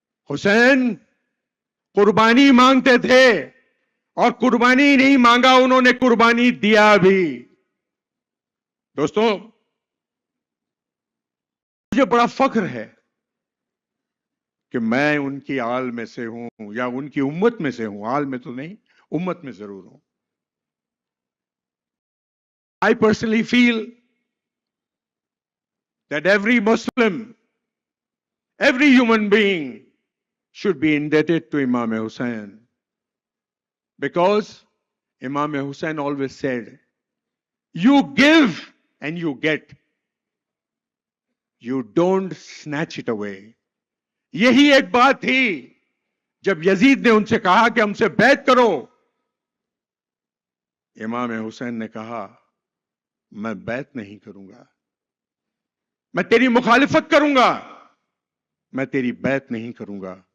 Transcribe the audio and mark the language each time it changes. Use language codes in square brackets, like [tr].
[ur] حسین قربانی مانگتے تھے، اور قربانی نہیں مانگا، انہوں نے قربانی دیا بھی. دوستوں، مجھے بڑا فخر ہے کہ میں ان کی آل میں سے ہوں، یا ان کی امت میں سے ہوں. آل میں تو نہیں، امت میں ضرور ہوں. [en] I personally feel that every Muslim, every human being should be indebted to Imam Hussain. Because Imam Hussain always said, you give and you get. You don't snatch it away. [ur] یہی ایک بات تھی جب یزید نے ان سے کہا کہ ہم سے بیعت کرو. امام حسین نے کہا میں بیعت نہیں کروں گا، میں تیری مخالفت کروں گا، میں تیری بیعت نہیں کروں گا.